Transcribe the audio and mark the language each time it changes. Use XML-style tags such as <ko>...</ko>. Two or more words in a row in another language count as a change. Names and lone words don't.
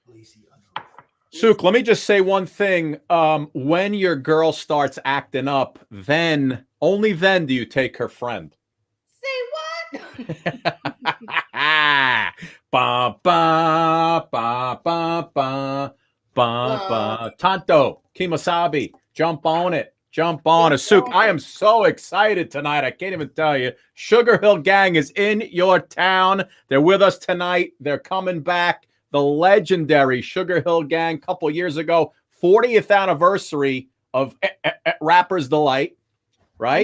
<en>Suk, let me just say one thing. When your girl starts acting up, then, only then do you take her friend. Say what? Ba, ba, ba, ba, ba, ba, ba. Tanto, Kimasabi, jump on it. Jump on it. Suk, I am so excited tonight. I can't even tell you. Sugar Hill Gang is in your town. They're with us tonight. They're coming back. The legendary Sugar Hill Gang, a couple years ago, 40th anniversary of Rapper's Delight, right?</en>